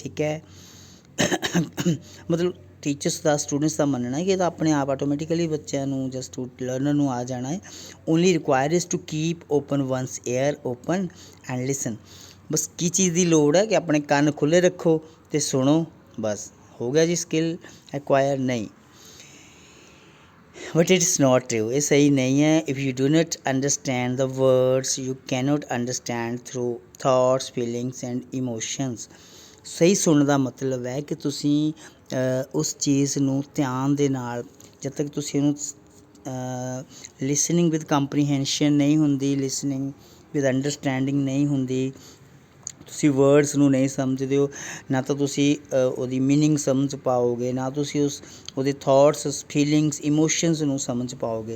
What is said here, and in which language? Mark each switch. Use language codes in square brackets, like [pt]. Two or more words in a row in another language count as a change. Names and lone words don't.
[pa] ਠੀਕ ਹੈ, ਮਤਲਬ ਟੀਚਰਸ ਦਾ, ਸਟੂਡੈਂਟਸ ਦਾ ਮੰਨਣਾ ਕਿ ਇਹ ਤਾਂ ਆਪਣੇ ਆਪ ਆਟੋਮੈਟਿਕਲੀ ਬੱਚਿਆਂ ਨੂੰ ਜਾਂ ਲਰਨਰ ਨੂੰ ਆ ਜਾਣਾ ਹੈ। [en] only require is to keep open one's ear open and listen. [pa] ਬਸ ਕੀ ਚੀਜ਼ ਦੀ ਲੋੜ ਹੈ ਕਿ ਆਪਣੇ ਕੰਨ ਖੁੱਲ੍ਹੇ ਰੱਖੋ ਅਤੇ ਸੁਣੋ, ਬਸ ਹੋ ਗਿਆ ਜੀ [en] skill acquire. [pa] ਨਹੀਂ, [en] but it's not true, [hi] ये सही नहीं है। [en] if you do not understand the words you cannot understand through thoughts feelings and emotions. [pa] ਸਹੀ ਸੁਣਨ ਦਾ ਮਤਲਬ ਹੈ ਕਿ ਤੁਸੀਂ ਉਸ ਚੀਜ਼ ਨੂੰ ਧਿਆਨ ਦੇ ਨਾਲ, ਜਦ ਤੱਕ ਤੁਸੀਂ ਉਹਨੂੰ [en] listening with comprehension [pa] ਨਹੀਂ ਹੁੰਦੀ, [en] listening with understanding [pa] ਨਹੀਂ ਹੁੰਦੀ, ਤੁਸੀਂ ਵਰਡਸ ਨੂੰ ਨਹੀਂ ਸਮਝਦੇ ਹੋ, ਨਾ ਤਾਂ ਤੁਸੀਂ ਉਹਦੀ ਮੀਨਿੰਗ ਸਮਝ ਪਾਓਗੇ, ਨਾ ਤੁਸੀਂ ਉਹਦੇ [en] thoughts feelings emotions [pa] ਨੂੰ ਸਮਝ ਪਾਓਗੇ।